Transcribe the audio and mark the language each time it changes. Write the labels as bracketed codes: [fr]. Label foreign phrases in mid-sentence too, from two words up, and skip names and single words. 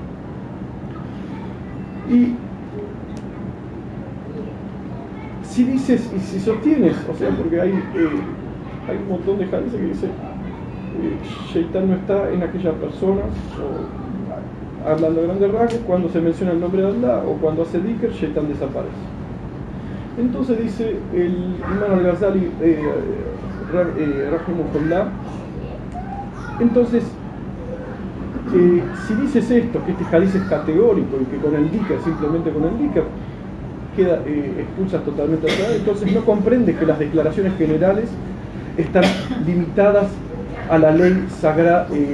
[es] Y si dices y si sostienes, o sea, porque hay un montón de hadices que dice Shaitán no está en aquella persona, o hablando de grandes rasgos, cuando se menciona el nombre de Allah o cuando hace dhikr, Shaitán desaparece. Entonces dice el Imam al-Ghazali, rahimahullah, entonces si dices esto, que este hadiz es categórico y que con el dhikr, simplemente con el dhikr, expulsas totalmente a Allah, entonces no comprendes que las declaraciones generales están limitadas a la ley sagrada,